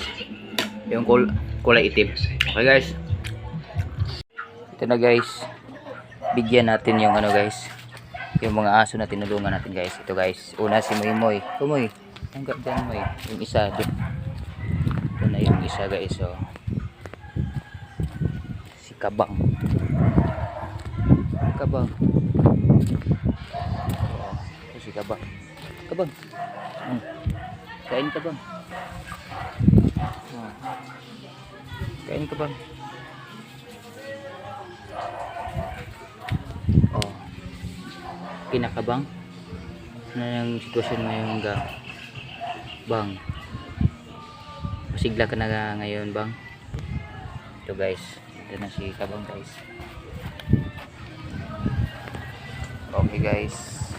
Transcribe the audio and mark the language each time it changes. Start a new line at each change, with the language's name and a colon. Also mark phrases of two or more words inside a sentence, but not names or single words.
Filipino: Yung kulay itim.
English: Okay guys.
Filipino: Ito na guys. Bigyan natin yung guys. Yung mga aso na tinulungan natin guys. Ito guys. Una si Moy. Kumoy. Hanggang dyan Moy. Yung isa. Ito na yung isa guys. So, si Kabang. Kabang. Si Kabang. Kabang. Kain Kabang. Kain Kabang. Kinakabang. Ano yung sitwasyon ngayon Bang? Masigla ka na ngayon Bang? Ito guys. Ito na si Kabang guys.
English: Okay guys.